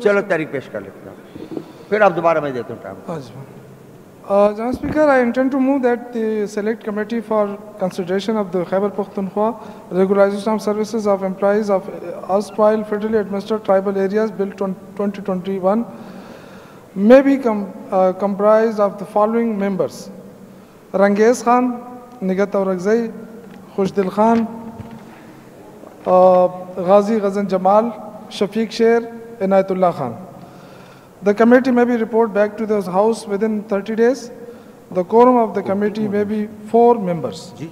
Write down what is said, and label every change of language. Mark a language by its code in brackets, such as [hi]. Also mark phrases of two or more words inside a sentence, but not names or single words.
[ur] چلو تحریک پیش کر لیتے ہیں, پھر آپ دوبارہ میں دیتا ہوں ٹائم. [en] Madam Speaker, I intend to move that the Select Committee for consideration of the Khyber Pakhtunkhwa Regularization of Services of Employees of erstwhile federally administered tribal areas Bill 2021 may be comprised of the following members: Rangez Khan, Nigat Aurakzai, Khushdil Khan, Ghazi Ghazan Jamal, Shafiq Sher, Inayatullah Khan. The committee may be reported back to the House within 30 days. The quorum of the committee may be 4 members.